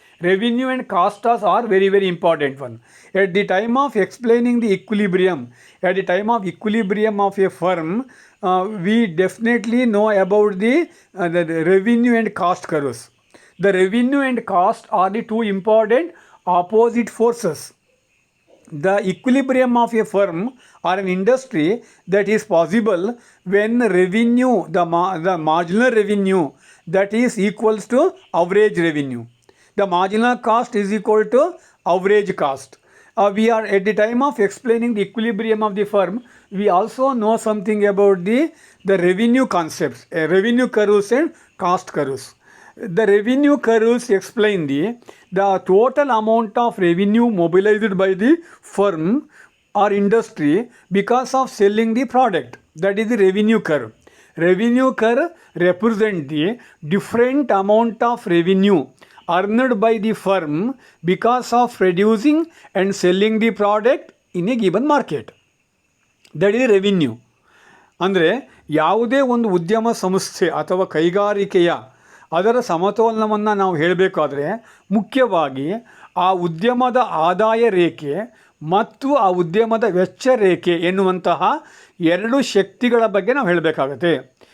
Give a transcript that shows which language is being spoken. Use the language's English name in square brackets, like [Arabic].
[English] Revenue and costs are very very important one. At the time of explaining the equilibrium, at the time of equilibrium of a firm, we definitely know about the revenue and cost curves. The revenue and cost are the two important opposite forces. The equilibrium of a firm or an industry that is possible when revenue, the marginal revenue that is equals to average revenue. The marginal cost is equal to average cost. We are at the time of explaining the equilibrium of the firm, we also know something about the revenue concepts, revenue curves and cost curves. The revenue curves explain the total amount of revenue mobilized by the firm or industry because of selling the product. That is the revenue curve. Revenue curve represents the different amount of revenue earned by the firm because of producing and selling the product in a given market. That is revenue. [Kannada] ಅಂದರೆ ಯಾವುದೇ ಒಂದು ಉದ್ಯಮ ಸಂಸ್ಥೆ ಅಥವಾ ಕೈಗಾರಿಕೆಯ ಅದರ ಸಮತೋಲನವನ್ನು ನಾವು ಹೇಳಬೇಕಾದ್ರೆ ಮುಖ್ಯವಾಗಿ ಆ ಉದ್ಯಮದ ಆದಾಯ ರೇಖೆ ಮತ್ತು ಆ ಉದ್ಯಮದ ವೆಚ್ಚ ರೇಖೆ ಎನ್ನುವಂತಹ ಎರಡು ಶಕ್ತಿಗಳ ಬಗ್ಗೆ ನಾವು ಹೇಳಬೇಕಾಗತ್ತೆ.